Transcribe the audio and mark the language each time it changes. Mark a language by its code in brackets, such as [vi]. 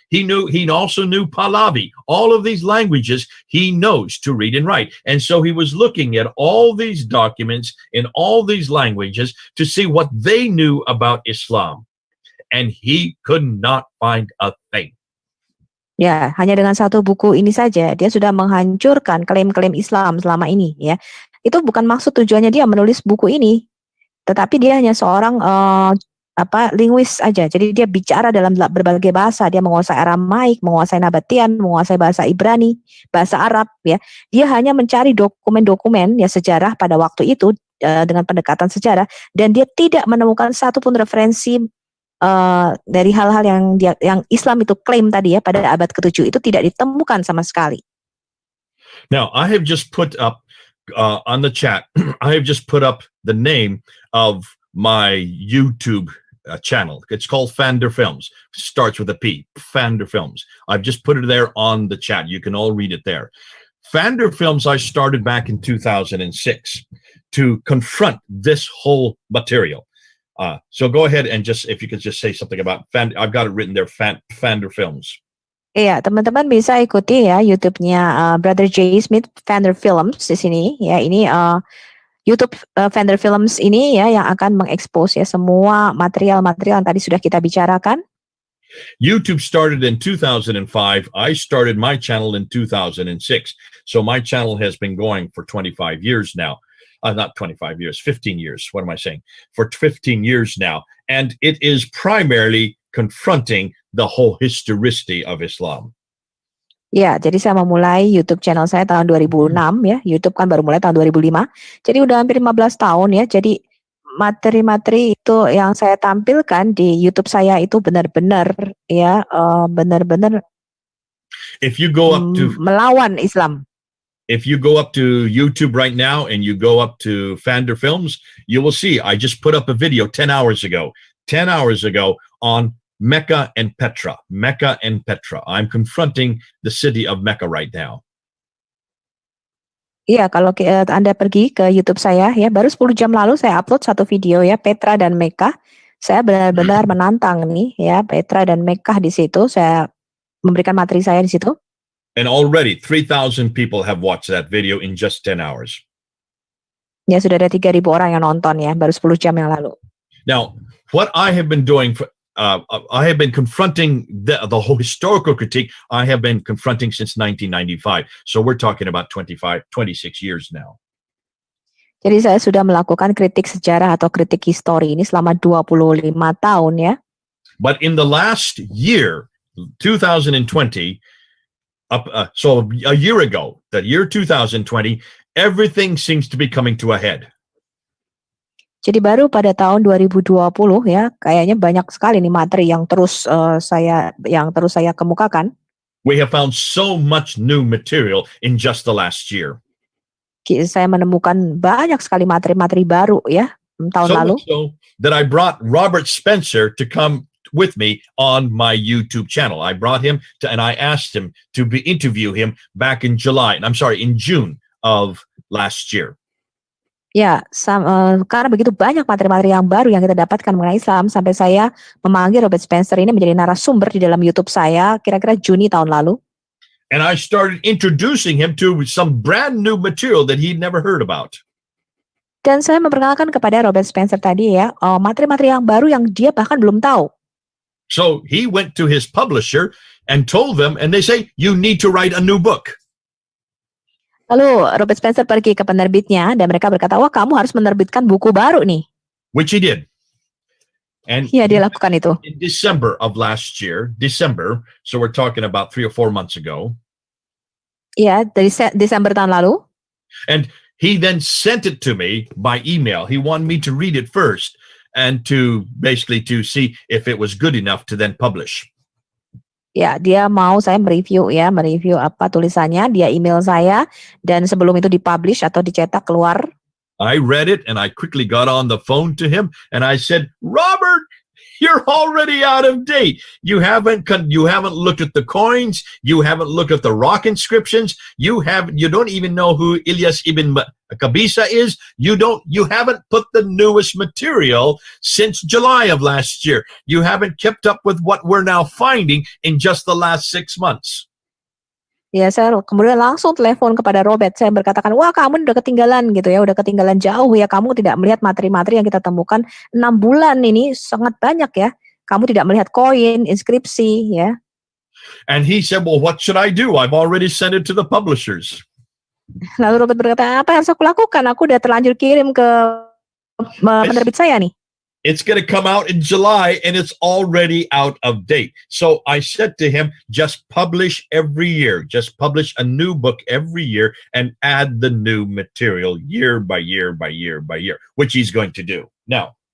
[en] He also knew Pahlavi. All of these languages he knows to read and write. And so he was looking at all these documents in all these languages to see what they knew about Islam. And he could not find a thing. [id] Ya, hanya dengan satu buku ini saja dia sudah menghancurkan klaim-klaim Islam selama ini ya. Itu bukan maksud tujuannya dia menulis buku ini. Tetapi dia hanya seorang linguis aja. Jadi dia bicara dalam berbagai bahasa. Dia menguasai Aramaik, menguasai Nabatean, menguasai bahasa Ibrani, bahasa Arab ya. Dia hanya mencari dokumen-dokumen ya sejarah pada waktu itu dengan pendekatan sejarah dan dia tidak menemukan satupun referensi dari hal-hal yang Islam itu klaim tadi ya pada abad ke-7 itu tidak ditemukan sama sekali. [en] Now, I have just put up on the chat, I have just put up the name of my YouTube channel. It's called Fander Films. Starts with a P, Fander Films. I've just put it there on the chat. You can all read it there. Fander Films I started back in 2006 to confront this whole material. So go ahead and if you could just say something about Fander. I've got it written there, Fander Films. [id] Iya, teman-teman bisa ikuti ya YouTube-nya Brother J. Smith, Fander Films di sini. Ya, ini YouTube Fander Films ini ya yang akan mengekspos ya semua material-material yang tadi sudah kita bicarakan. [en] YouTube started in 2005. I started my channel in 2006. So my channel has been going for 25 years now. Not 25 years, 15 years. What am I saying? For 15 years now. And it is primarily confronting the whole historicity of Islam. [id] Ya, jadi saya memulai YouTube channel saya tahun 2006 ya. YouTube kan baru mulai tahun 2005. Jadi udah hampir 15 tahun ya. Jadi materi-materi itu yang saya tampilkan di YouTube saya itu benar-benar ya benar-benar [en] If you go up to [id] melawan Islam. [en] If you go up to YouTube right now and you go up to Fander Films, you will see I just put up a video 10 hours ago on Mecca and Petra. Mecca and Petra. I'm confronting the city of Mecca right now. [id] Iya, kalau Anda pergi ke YouTube saya ya, baru 10 jam lalu saya upload satu video ya, Petra dan Mekah. Saya benar-benar menantang nih ya, Petra dan Mekah di situ. Saya memberikan materi saya di situ. [en] And already 3,000 people have watched that video in just 10 hours. [id] Ya, sudah ada 3.000 orang yang nonton ya, baru 10 jam yang lalu. [en] Now, what I have been doing I have been confronting the whole historical critique I have been confronting since 1995. So we're talking about 26 years now. [id] Jadi saya sudah melakukan kritik sejarah atau kritik histori ini selama 25 tahun ya. [en] But in the last year, 2020, so a year ago, that year 2020, everything seems to be coming to a head. [id] Jadi baru pada tahun 2020 ya, kayaknya banyak sekali nih materi yang terus saya kemukakan. [en] We have found so much new material in just the last year. [id] Saya menemukan banyak sekali materi-materi baru ya tahun lalu. [en] So that I brought Robert Spencer to come with me on my YouTube channel. I brought him and I asked him to interview him back in June of last year. [id] Ya, karena begitu banyak materi-materi yang baru yang kita dapatkan mengenai Islam, sampai saya memanggil Robert Spencer ini menjadi narasumber di dalam YouTube saya kira-kira Juni tahun lalu. [en] And I started introducing him to some brand new material that he'd never heard about. [id] Dan saya memperkenalkan kepada Robert Spencer tadi ya, materi-materi yang baru yang dia bahkan belum tahu. [en] So he went to his publisher and told them, and they say, you need to write a new book. [id] Lalu Robert Spencer pergi ke penerbitnya dan mereka berkata, wah kamu harus menerbitkan buku baru nih. [en] Which he did. And [id] ya, dia lakukan itu. [en] In December of last year, so we're talking about 3 or 4 months ago. [id] Ya, dari Desember tahun lalu. [en] And he then sent it to me by email. He wanted me to read it first and to see if it was good enough to then publish. [id] Ya, dia mau saya mereview apa tulisannya, dia email saya dan sebelum itu dipublish atau dicetak keluar. [en] I read it and I quickly got on the phone to him and I said, Robert, you're already out of date. You haven't looked at the coins. You haven't looked at the rock inscriptions. You don't even know who Ilyas ibn Qabisa is. You haven't put the newest material since July of last year. You haven't kept up with what we're now finding in just the last 6 months. [id] Ya, saya kemudian langsung telepon kepada Robert. Saya berkatakan, wah kamu udah ketinggalan gitu ya, udah ketinggalan jauh ya. Kamu tidak melihat materi-materi yang kita temukan 6 bulan ini sangat banyak ya. Kamu tidak melihat koin, inskripsi ya. [en] And he said, well, what should I do? I've already sent it to the publishers. [id] Lalu Robert berkata, apa yang harus aku lakukan? Aku udah terlanjur kirim ke penerbit saya nih. [en] It's going to come out in July and it's already out of date. So I said to him, just publish every year. Just publish a new book every year and add the new material year by year by year by year, which he's going to do. Now,